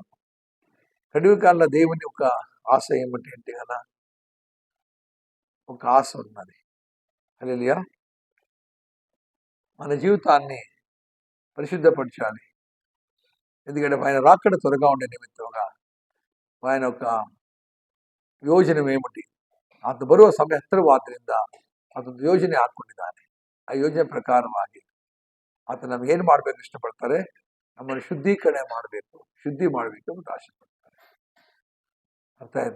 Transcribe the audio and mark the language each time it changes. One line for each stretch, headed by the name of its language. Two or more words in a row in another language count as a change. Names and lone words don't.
Telugu: కడవరి కాలంలో దేవుని ఒక ఆశ ఏమిటి అంటే కదా, ఒక ఆశ ఉన్నది. హల్లెలూయా. మన జీవితాన్ని పరిశుద్ధపరచాలి. ఎందుకంటే ఆయన రాకడ త్వరగా ఉండే నిమిత్తంగా ఆయన ఒక
Kannada: ಯೋಜನೆ ಏಮಿಟಿ ಅದು ಬರುವ ಸಮಯ ಹತ್ತಿರವಾದ್ರಿಂದ ಅದೊಂದು ಯೋಜನೆ ಹಾಕೊಂಡಿದ್ದಾನೆ. ಆ ಯೋಜನೆ ಪ್ರಕಾರವಾಗಿ ಆತ ನಮ್ಗೆ ಏನ್ ಮಾಡ್ಬೇಕು ಇಷ್ಟಪಡ್ತಾರೆ? ನಮ್ಮನ್ನು ಶುದ್ಧೀಕರಣೆ ಮಾಡಬೇಕು, ಶುದ್ಧಿ ಮಾಡಬೇಕು ಅಂತ ಆಸೆ ಪಡ್ತಾರೆ. ಅರ್ಥ ಆಯ್ತಾ?